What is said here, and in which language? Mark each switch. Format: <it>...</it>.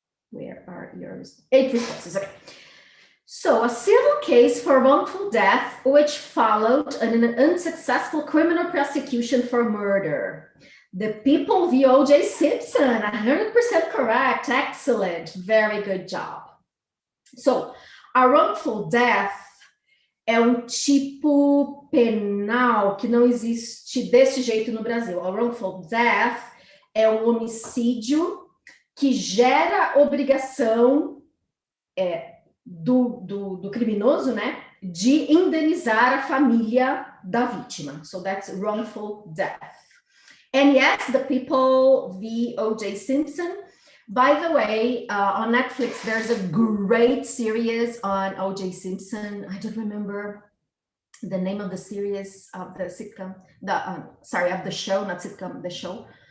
<en>Where are yours? 8 responses, okay. So a civil case for wrongful death, which followed an unsuccessful criminal prosecution for murder. The People v. O.J. Simpson, 100% correct, excellent, very good job.</en> <pt>So, a wrongful death é tipo penal que não existe desse jeito no Brasil. A wrongful death é homicídio que gera obrigação do criminoso, né, de indenizar a família da vítima.</pt> <en>So that's wrongful death. And yes, the People v. O.J. Simpson. By the way, on Netflix, there's a great series on O.J. Simpson. I don't remember the name of the series of the sitcom, of the show, not sitcom, the show.</en>